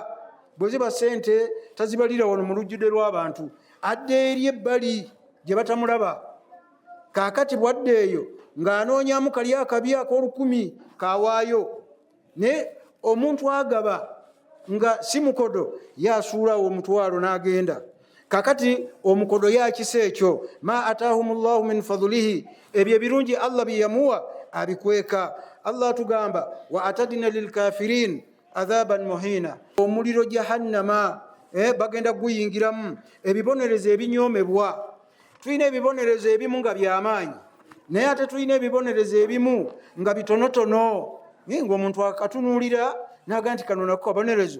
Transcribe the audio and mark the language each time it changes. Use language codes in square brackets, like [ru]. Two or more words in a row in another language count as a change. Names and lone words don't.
[lg] Bwe ziba sente tazibalira wano mu lujjudde lw'abantu, adda eri ebbali gye batamulaba. Kaakati bwadde eyo ng'anoonyamu kali akabi ak'olukumi kawaayo, ne omuntu agaba nga si mukodo yasuulawo omutwalo n'agenda. Kakati omukodo yakisa ekyo, [ar] ما آتاهم الله من فضله, [lg] ebyo ebirungi Allah bye yamuwa abikweka. Allah tugamba [ar] وأعتدنا للكافرين عذابا مهينا, [lg] omuliro jahannama bagenda guyingiramu ebibonerezo ebinyoomebwa. Tulina ebibonerezo ebimu nga byamaanyi, naye ate tulina ebibonerezo ebimu nga bitonotono, ng'omuntu akatunuulira naga nti kano nako kabonerezo.